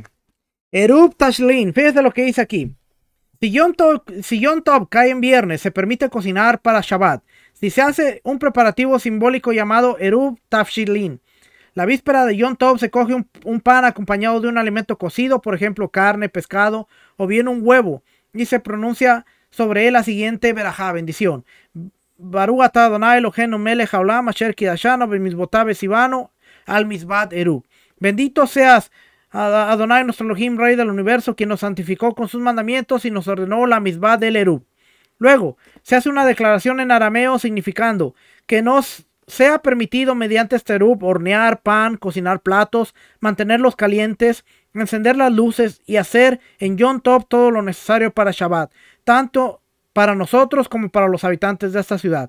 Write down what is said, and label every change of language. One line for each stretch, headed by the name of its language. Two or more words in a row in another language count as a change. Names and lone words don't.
Spanish: Eruv Tashlin, fíjese lo que dice aquí. Si Yom Tov cae en viernes, se permite cocinar para Shabbat. Si se hace un preparativo simbólico llamado Eruv Tafshilin. La víspera de Yom Tov se coge un pan acompañado de un alimento cocido, por ejemplo carne, pescado o bien un huevo, y se pronuncia sobre él la siguiente verajá, bendición.
Hebrew: ברוך אתה אדוני אלוהינו מלך העולם אשר קדשנו במצוותיו וצונו על מצוות ערוב.
Spanish: Bendito seas Adonai nuestro Elohim, Rey del universo, quien nos santificó con sus mandamientos y nos ordenó la mizbat del erub. Luego, se hace una declaración en arameo significando que nos sea permitido mediante este erub hornear pan, cocinar platos, mantenerlos calientes, encender las luces y hacer en Yom Tov todo lo necesario para Shabbat, tanto para nosotros como para los habitantes de esta ciudad.